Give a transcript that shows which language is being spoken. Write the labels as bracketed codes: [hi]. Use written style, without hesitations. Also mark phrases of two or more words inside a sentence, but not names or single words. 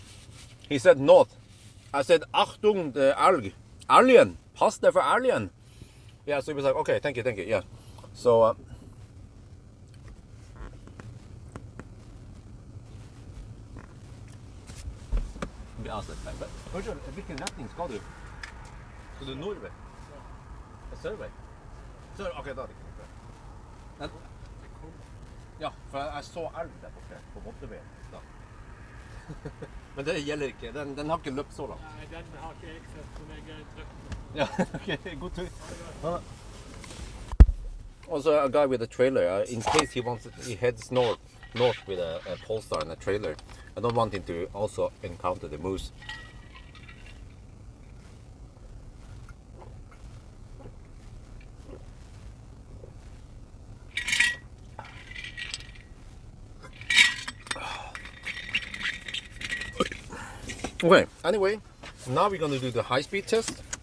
[en] He said north. I said Achtung, the Alg. Alien. Pass there for alien. Yeah, so he was like, okay, thank you, yeah. [no] So vi avslutter. Hvilken retning skal du? Skal du nordover? Sørvei? Ok, da er det ikke noe. Ja, for jeg så elv der borte på motorveien da. Men det gjelder ikke, den har ikke løpt så langt. Nei, den har ikke jeg sett, men jeg trykte. Ja, ok, god tur. [en] Also a guy with a trailer, in case he heads north with a Polestar and a trailer. I don't want him to also encounter the moose. Okay, anyway, now we're going to do the high-speed test.